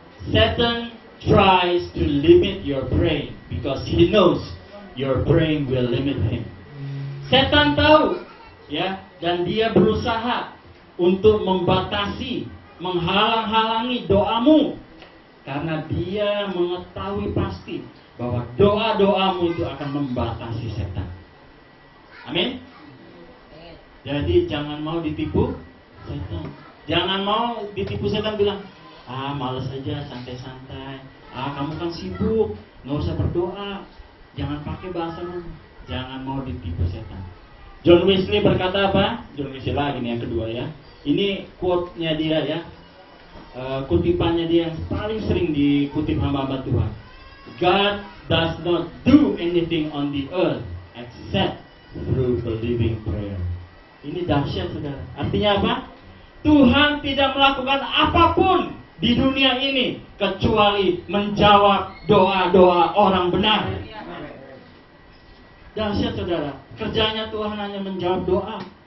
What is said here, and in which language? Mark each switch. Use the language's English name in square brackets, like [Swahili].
[English] Satan tries to limit your brain because he knows your brain will limit him. [Indonesian] Setan tahu, ya, dan dia berusaha untuk membatasi, menghalang-halangi doamu, karena dia mengetahui pasti bahwa doa-doamu itu akan membatasi setan. Amin. Jadi jangan mau ditipu setan. Jangan mau ditipu setan bilang, malas aja, santai-santai. Kamu kan sibuk, nggak usah berdoa. Jangan pakai bahasa roh. Jangan mau ditipu setan. John Wesley berkata apa? John Wesley lagi nih yang kedua, ya. Ini quote-nya dia, ya. Kutipannya dia yang paling sering dikutip hamba-hamba Tuhan. [English] God does not do anything on the earth except through believing prayer. [Indonesian] Ini dahsyat, saudara. Artinya apa? Tuhan tidak melakukan apapun di dunia ini kecuali menjawab doa-doa orang benar. Dahsyat, saudara. Kerjanya Tuhan hanya menjawab doa.